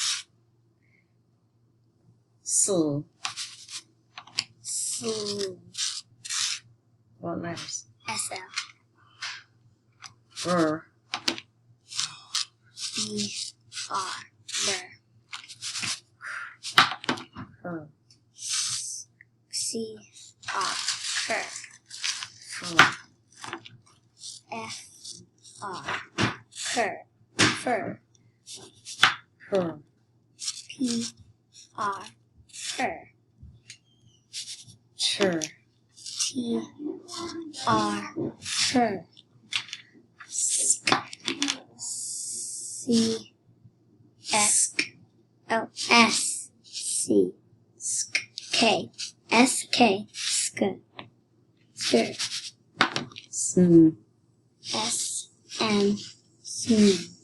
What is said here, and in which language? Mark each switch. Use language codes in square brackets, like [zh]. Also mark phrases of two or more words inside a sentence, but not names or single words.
[en] Sul. Blue. What letters? S-L. Burr. B-R. Burr. Cur. C-R. Cur. Fur. F-R. Cur. Fur. Cur. P-R. Cur. Chur. T-R. Cur. C-S. Oh, S-C. K. S K. Sk. Skirt. Sn. S N. Sn.